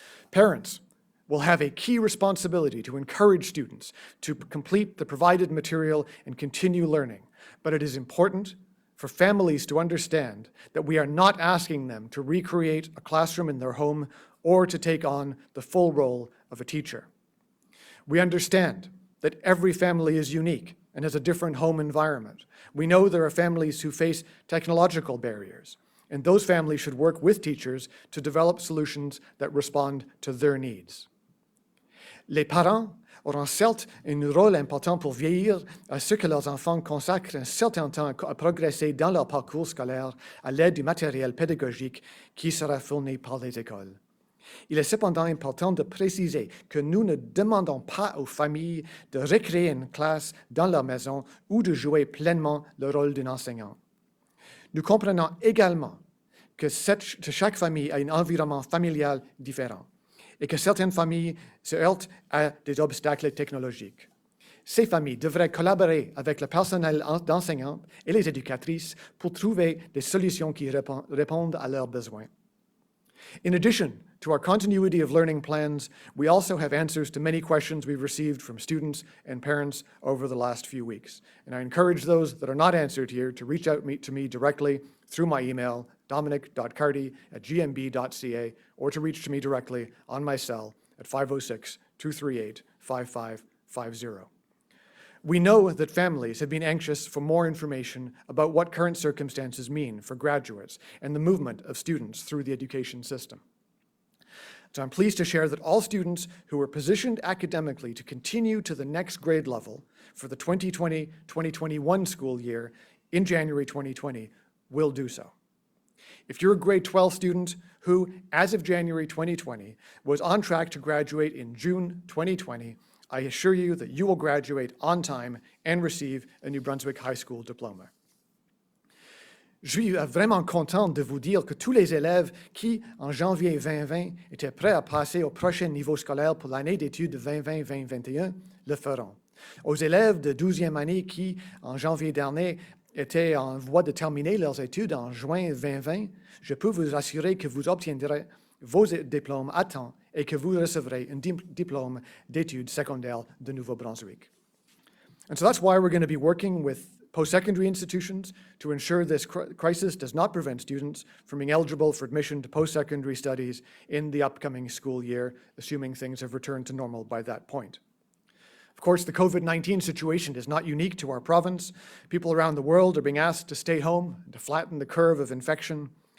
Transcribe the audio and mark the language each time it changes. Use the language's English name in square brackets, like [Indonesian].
[English] Parents will have a key responsibility to encourage students to complete the provided material and continue learning, but it is important for families to understand that we are not asking them to recreate a classroom in their home or to take on the full role of a teacher. We understand that every family is unique and has a different home environment. We know there are families who face technological barriers, and those families should work with teachers to develop solutions that respond to their needs. [French] Les parents auront certes un rôle important pour veiller à ce que leurs enfants consacrent un certain temps à progresser dans leur parcours scolaire à l'aide du matériel pédagogique qui sera fourni par les écoles. Il est cependant important de préciser que nous ne demandons pas aux familles de recréer une classe dans leur maison ou de jouer pleinement le rôle d'un enseignant. Nous comprenons également que chaque famille a un environnement familial différent et que certaines familles se heurtent à des obstacles technologiques. Ces familles devraient collaborer avec le personnel d'enseignants et les éducatrices pour trouver des solutions qui répondent à leurs besoins. [English] In addition to our continuity of learning plans, we also have answers to many questions we've received from students and parents over the last few weeks. And I encourage those that are not answered here to reach out to me directly through my email, dominic.cardy@gmb.ca, or to reach to me directly on my cell at 506-238-5550. We know that families have been anxious for more information about what current circumstances mean for graduates and the movement of students through the education system. So I'm pleased to share that all students who are positioned academically to continue to the next grade level for the 2020-2021 school year in January 2020 will do so. If you're a grade 12 student who, as of January 2020, was on track to graduate in June 2020, I assure you that you will graduate on time and receive a New Brunswick High School diploma. [French] Je suis vraiment content de vous dire que tous les élèves qui, en janvier 2020, étaient prêts à passer au prochain niveau scolaire pour l'année d'études 2020-2021, le feront. Aux élèves de 12e année qui, en janvier dernier, étaient en voie de terminer leurs études en juin 2020, je peux vous assurer que vous obtiendrez vos diplômes à temps et que vous recevrez un diplôme d'études secondaires de Nouveau-Brunswick. [English] And so that's why we're going to be working with post-secondary institutions to ensure this crisis does not prevent students from being eligible for admission to post-secondary studies in the upcoming school year, assuming things have returned to normal by that point. Of course, the COVID-19 situation is not unique to our province. People around the world are being asked to stay home, to flatten the curve of infection.